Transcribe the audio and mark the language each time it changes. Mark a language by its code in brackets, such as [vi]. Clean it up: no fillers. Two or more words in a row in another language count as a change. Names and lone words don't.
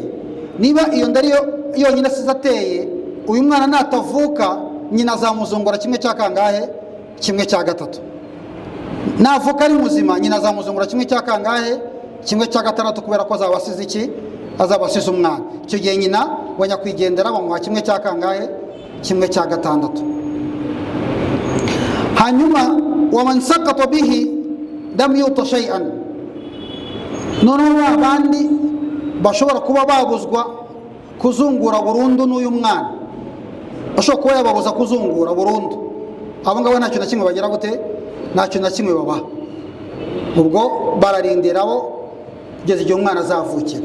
[rw] Niba iyo nda ariyo yonyine asize ateye, uyu mwana natavuka, nyina azamuzungura 1/3, 1/3. Navuka ari muzima, nyina azamuzungura 1/3, 1/6, kubera ko azaba asize iki, azaba asize umwana. icyo gihe nyina wa nyakwigendera bamuha 1/6, 1/6. [ar] hanyuma ومن سقط به لم يعط شيئا, [rw] noneho abandi bashobora kuba babuzwa kuzungura burundu n'uyu mwana, bashobora kuba yababuza kuzungura burundu, abo ngabo ntacyo na kimwe bagira gute, ntacyo na kimwe babaha. ubwo bararindira abo kugeza igihe umwana azavukira.